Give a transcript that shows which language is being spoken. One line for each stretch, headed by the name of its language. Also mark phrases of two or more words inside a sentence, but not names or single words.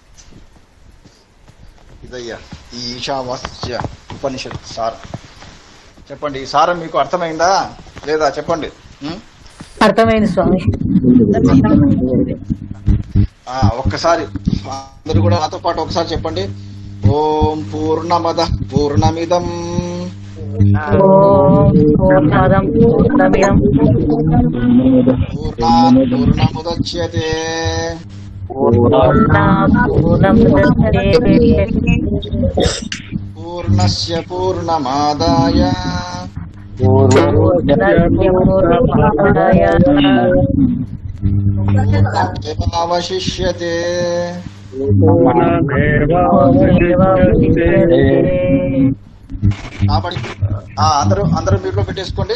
Telugu: ఇదయ్యా ఈ ఈశావాస్య ఉపనిషత్ సారం. చెప్పండి, ఈ సారం మీకు అర్థమైందా లేదా చెప్పండి? అర్థమైంది స్వామి. ఒక్కసారి అందరూ కూడా నాతో పాటు ఒకసారి చెప్పండి.
Sanskrit: ఓం పూర్ణమద పూర్ణమిదం పూర్ణాత్ పూర్ణముదచ్యతే పూర్ణస్య పూర్ణమాదాయ పూర్ణమేవావశిష్యతే.
Telugu: కాబట్టి అందరూ మీట్లో పెట్టేసుకోండి.